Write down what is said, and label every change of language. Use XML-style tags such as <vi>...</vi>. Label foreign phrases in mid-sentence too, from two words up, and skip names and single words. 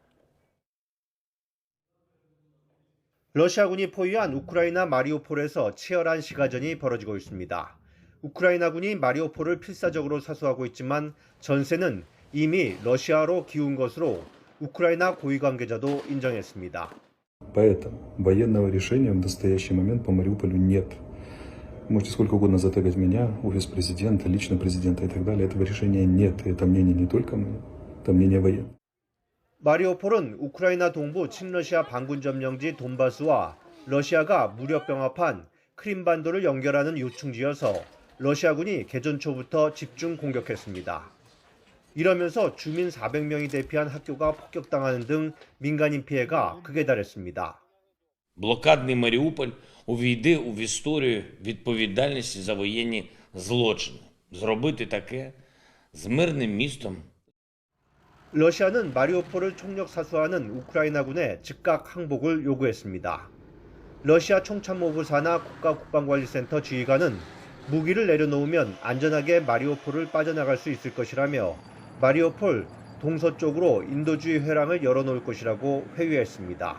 <ko>러시아군이 포위한 우크라이나 마리우폴에서 치열한 시가전이 벌어지고 있습니다. 우크라이나군이 마리우폴을 필사적으로 사수하고 있지만 전세는 이미 러시아로 기운 것으로 우크라이나 고위 관계자도 인정했습니다.</ko> <ru>Поэтому военного решения в настоящий момент по Мариуполю нет. Можете сколько угодно затегать меня, офис президента, лично президента и так далее. Этого решения нет. Это мнение не только мое, это мнение военных.</ru> <ko>마리우폴은 우크라이나 동부 친러시아 반군 점령지 돈바스와 러시아가 무력 병합한 크림반도를 연결하는 요충지여서 러시아군이 개전 초부터 집중 공격했습니다. 이러면서 주민 400명이 대피한 학교가 폭격당하는 등 민간인 피해가 극에 달했습니다.</ko> <uk>Блокадний Маріуполь увійде в історію відповідальності за воєнні злочини. Зробити таке з мирним містом.</uk> <ko>러시아는 마리우폴을 총력 사수하는 우크라이나군의 즉각 항복을 요구했습니다. 러시아 총참모부 산하 국가국방관리센터 지휘관은 무기를 내려놓으면 안전하게 마리우폴을 빠져나갈 수 있을 것이라며 마리우폴 동서쪽으로 인도주의 회랑을 열어놓을 것이라고 회유했습니다.</ko>